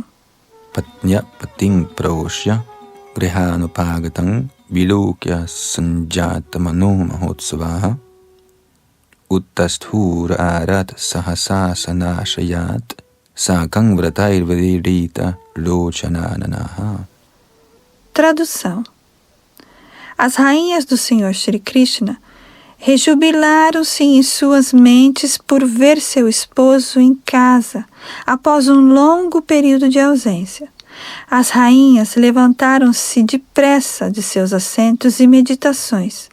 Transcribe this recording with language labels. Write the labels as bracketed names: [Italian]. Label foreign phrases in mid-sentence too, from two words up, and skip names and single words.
[Sanskrit] पत्न्यः पतिं प्रोष्य गृहानुपागतं विलोक्य सञ्जातमनोमहोत्सवाः उत्तस्थुरारात् सहसासनाशयात् साकं व्रतैर्व्रीडितलोचनाननाः. [Portuguese] Tradução. As rainhas do Senhor Shri Krishna rejubilaram-se em suas mentes por ver seu esposo em casa, após um longo período de ausência. As rainhas levantaram-se depressa de seus assentos e meditações.